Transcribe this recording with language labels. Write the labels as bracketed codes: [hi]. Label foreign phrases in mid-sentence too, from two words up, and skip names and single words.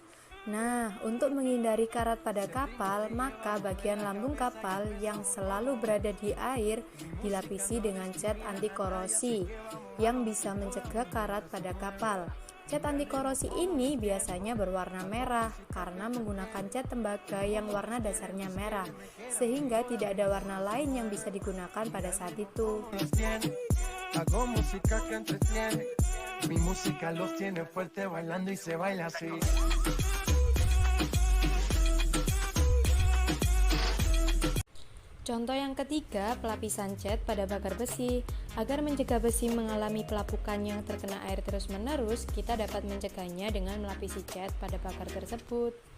[id] Nah, untuk menghindari karat pada kapal, maka bagian lambung kapal yang selalu berada di air dilapisi dengan cat anti korosi yang bisa mencegah karat pada kapal. Cat anti korosi ini biasanya berwarna merah karena menggunakan cat tembaga yang warna dasarnya merah, sehingga tidak ada warna lain yang bisa digunakan pada saat itu. [es] Hago música que entretiene, mi música los tiene fuerte bailando y se baila así. [id] Contoh yang ketiga, pelapisan cat pada bakar besi. Agar mencegah besi mengalami pelapukan yang terkena air terus-menerus, kita dapat mencegahnya dengan melapisi cat pada bakar tersebut.